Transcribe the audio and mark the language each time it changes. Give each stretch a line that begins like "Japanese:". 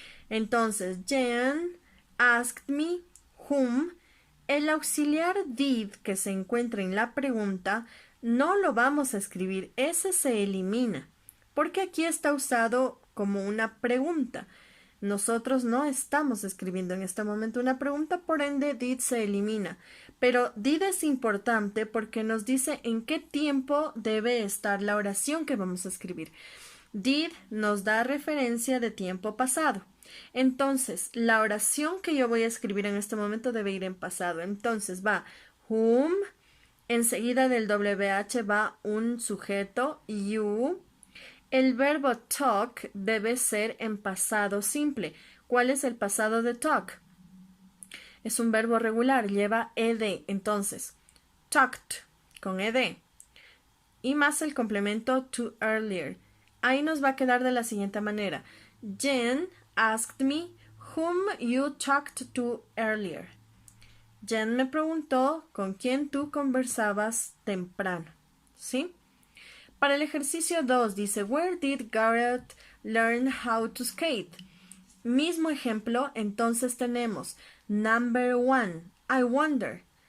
Spanish: Entonces,
English: Jane asked me whom.
Spanish: El auxiliar did que se encuentra en la pregunta no lo vamos a escribir, ese se elimina, porque aquí está usado como una pregunta. Nosotros no estamos escribiendo en este momento una pregunta, por ende did se elimina. Pero did es importante porque nos dice en qué tiempo debe estar la oración que vamos a escribir. Did nos da referencia de tiempo pasado. Entonces, la oración que yo voy a escribir en este momento debe ir en pasado. Entonces va whom, enseguida del WH va un sujeto, you. El verbo talk debe ser en pasado simple. ¿Cuál es el pasado de talk? Es un verbo regular, lleva ed. Entonces, talked con ed. Y más el complemento to earlier. Ahí nos va a quedar de la siguiente manera.
English: Jen asked me whom you talked to earlier.
Spanish: Jen me preguntó con quién tú conversabas temprano. ¿Sí? Para el ejercicio 2 dice,
English: Where did Garrett learn how to skate?
Spanish: Mismo ejemplo, entonces tenemos
English: number 1, I wonder.